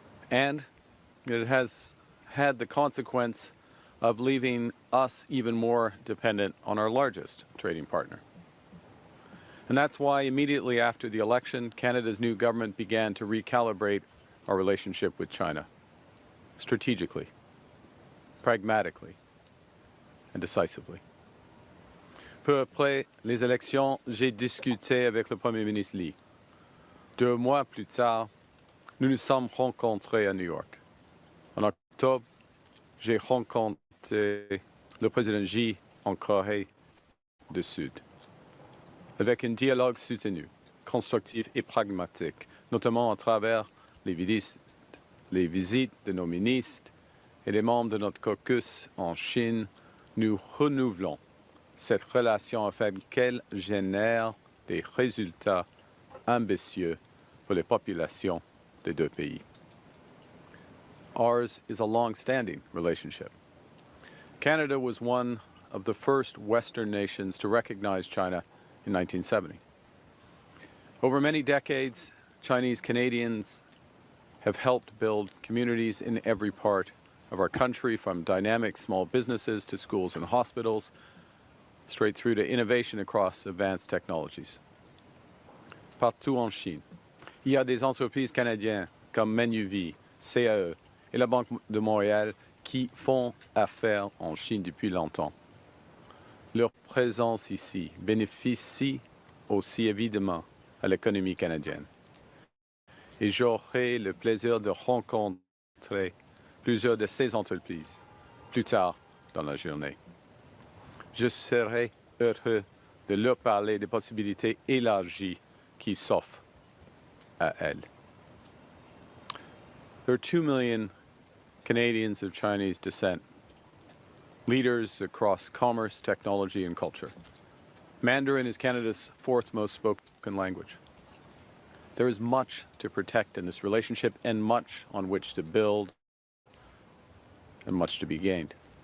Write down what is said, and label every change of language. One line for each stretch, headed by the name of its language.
English: And it has had the consequence of leaving us even more dependent on our largest trading partner. And that's why immediately after the election, Canada's new government began to recalibrate our relationship with China, strategically, pragmatically, and decisively.
French: Peu après les élections, j'ai discuté avec le Premier ministre Li. 2 mois plus tard, nous nous sommes rencontrés à New York. En octobre, j'ai rencontré le président Xi en Corée du Sud, avec un dialogue soutenu, constructif et pragmatique, notamment à travers les visites de nos ministres et des membres de notre caucus en Chine. Nous renouvelons cette relation afin qu'elle génère des résultats ambitieux pour les populations des deux pays.
English: Ours is a long-standing relationship. Canada was one of the first Western nations to recognize China in 1970. Over many decades, Chinese Canadians have helped build communities in every part of our country, from dynamic small businesses to schools and hospitals, straight through to innovation across advanced technologies.
French: Partout en Chine, il y a des entreprises canadiennes comme Manuvie, CAE et la Banque de Montréal qui font affaire en Chine depuis longtemps. Leur présence ici bénéficie aussi évidemment à l'économie canadienne. Et j'aurai le plaisir de rencontrer plusieurs de ces entreprises plus tard dans la journée. Je serai heureux de leur parler des possibilités élargies qui s'offrent à elles.
English: There are 2 million Canadians of Chinese descent, leaders across commerce, technology, and culture. Mandarin is Canada's fourth most spoken language. There is much to protect in this relationship and much on which to build and much to be gained.